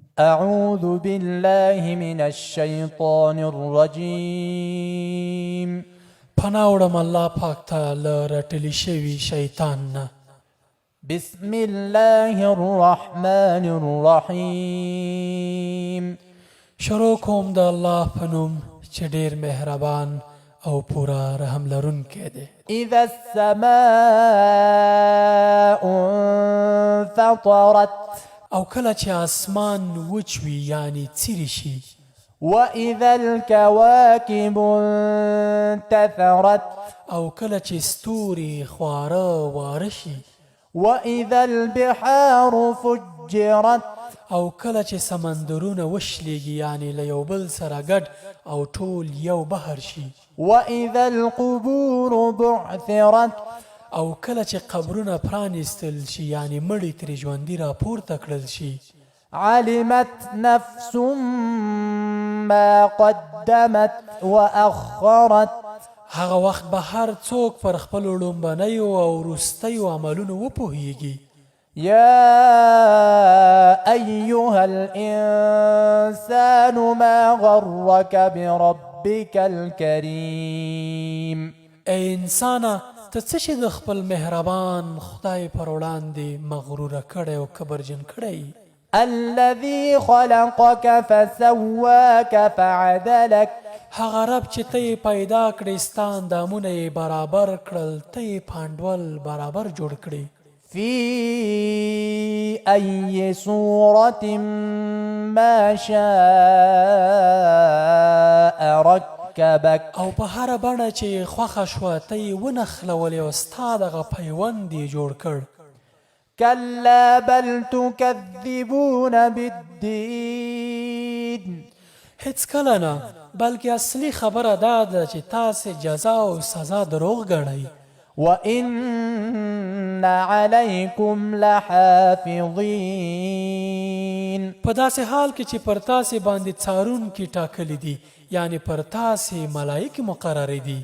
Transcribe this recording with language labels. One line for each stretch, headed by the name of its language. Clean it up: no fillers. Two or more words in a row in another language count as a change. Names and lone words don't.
Arabic: أعوذ بالله من الشيطان الرجيم.
Pashto: پناه وړم الله پاک ته له رټلي شوي شیطان نه.
Arabic: بسم الله الرحمن الرحيم.
Pashto: شروع کوم د الله په نوم چې ډېر مهربان او پورا رحم لرونکی دی.
Arabic: إذا السماء انفطرت.
Pashto: او کله چې اسمان وچ وي یعنی څیرې شي.
Arabic: وإذا الكواكب انتثرت.
Pashto: او کله چې ستوري خواره واره شي.
Arabic: وإذا البحار فجرت.
Pashto: او کله چې سمندرونه وشلېږي یعنی له یو بل سره ګډ او ټول یو بحر شي.
Arabic: وإذا القبور بعثرت.
Pashto: او کله چې قبرونه پرانیستل شي یعنی مړي ترې ژوندي راپورته کړل شي.
Arabic: علمت نفس ما قدمت وأخرت.
Pashto: هغه وخت به هر څوک پر خپلو لومبنیو او وروستیو عملونو وپوهیږي.
Arabic: يا أيها الإنسان ما غرك بربك الكريم.
Pashto: ای انسانه ته څه چې د خپل مهربان خدای پر وړاندې مغروره کړی او کبرجن کړی.
Arabic: الذي خلقك فسواك فعدلك.
Pashto: هغه رب چې ته یې پیدا کړې ستا اندامونه یې برابر کړل ته یې پانډول برابر جوړ کړې.
Arabic: في أي صورة ما شاء ركبك.
Pashto: او په هره بڼه چې خوښه شوه ته یې ونښلولې او ستا دغه پیوند یې جوړ کړ.
Arabic: كلا بل تكذبون بالدين.
Pashto: هیڅ کله نه بلکې اصلي خبره دا ده چې تاسې جزا او سزا دروغ ګڼئ.
Arabic: وإن عليكم لحافظين.
Pashto: په داسې حال کې چې پر تاسې باندې څارونکي ټاکلي دي یعنی پر تاسې ملایکې مقررې دي.